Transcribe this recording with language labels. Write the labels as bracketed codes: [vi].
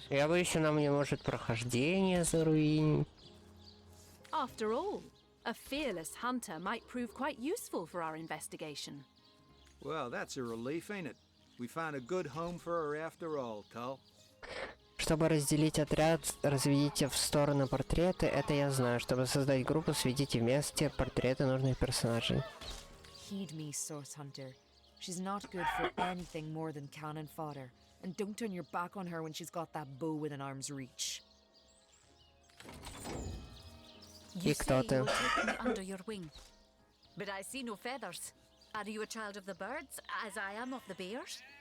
[ru] Я боюсь, она мне может прохождение заруинить. [en] After all, a fearless hunter might prove quite useful for our investigation. Well, that's a relief, ain't it? We found a good home for her after all, Tull. [ru] Чтобы разделить отряд, разведите в стороны портреты, это я знаю. Чтобы создать группу, сведите вместе портреты нужных персонажей. [en] Heed me, Source Hunter. She's not good for anything more than cannon fodder. And don't turn your back on her when she's got that bow within arm's reach. [ru] И кто ты? [en] You take me under your wing. But I see no feathers. Are you a child of the birds, as I am of the bears?